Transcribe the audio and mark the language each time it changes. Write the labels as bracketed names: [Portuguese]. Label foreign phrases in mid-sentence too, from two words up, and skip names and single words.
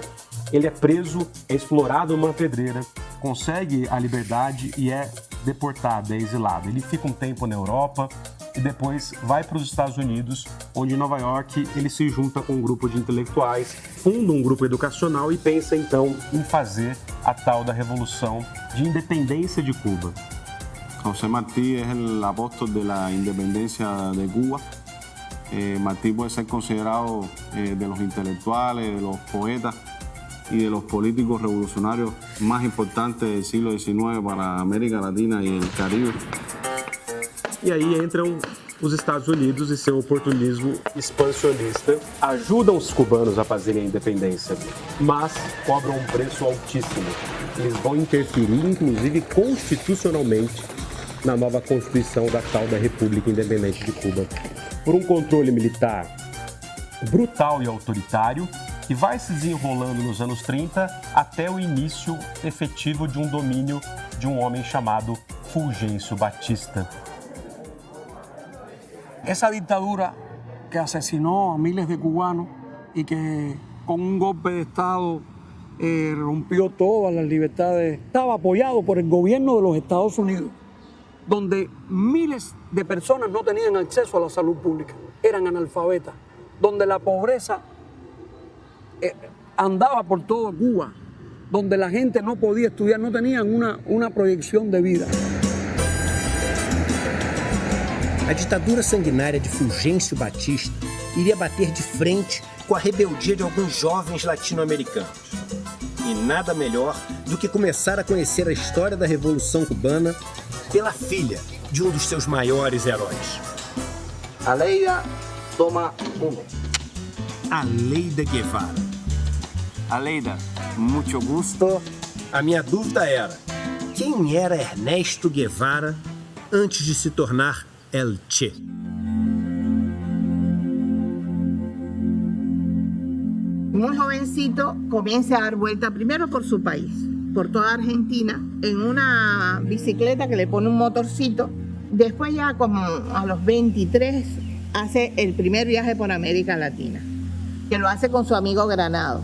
[Portuguese] Ele é preso, é explorado numa pedreira, consegue a liberdade e é deportado, é exilado. Ele fica um tempo na Europa e depois vai para os Estados Unidos, onde em Nova York ele se junta com um grupo de intelectuais, funda um grupo educacional e pensa então em fazer a tal da Revolução de Independência de Cuba. [Spanish] José Martí es el apóstol de la independencia de Cuba. Martí puede ser considerado de los intelectuales, de los poetas y de los políticos revolucionarios más importantes del siglo XIX para América Latina y el Caribe. [Portuguese] E aí entram os Estados Unidos e seu oportunismo expansionista, ajudam os cubanos a fazerem a independência, mas cobram um preço altíssimo. Eles vão interferir, inclusive constitucionalmente, na nova Constituição da tal da República Independente de Cuba, por um controle militar brutal e autoritário, que vai se desenrolando nos anos 30 até o início efetivo de um domínio de um homem chamado Fulgêncio Batista. [Spanish] Esa dictadura que asesinó a miles de cubanos y que con un golpe de Estado rompió todas las libertades, estaba apoyado por el gobierno de los Estados Unidos, donde miles de personas no tenían acceso a la salud pública, eran analfabetas, donde la pobreza andaba por toda Cuba, donde la gente no podía estudiar, no tenían una proyección de vida. [Portuguese] A ditadura sanguinária de Fulgêncio Batista iria bater de frente com a rebeldia de alguns jovens latino-americanos. E nada melhor do que começar a conhecer a história da Revolução Cubana pela filha de um dos seus maiores heróis. Aleida, toma 1. Aleida Guevara. Aleida, muito gusto. A minha dúvida era, quem era Ernesto Guevara antes de se tornar El Che? [Spanish] Muy jovencito comienza a dar vuelta primero por su país, por toda Argentina, en una bicicleta que le pone un motorcito. Después ya como a los 23 hace el primer viaje por América Latina, que lo hace con su amigo Granado.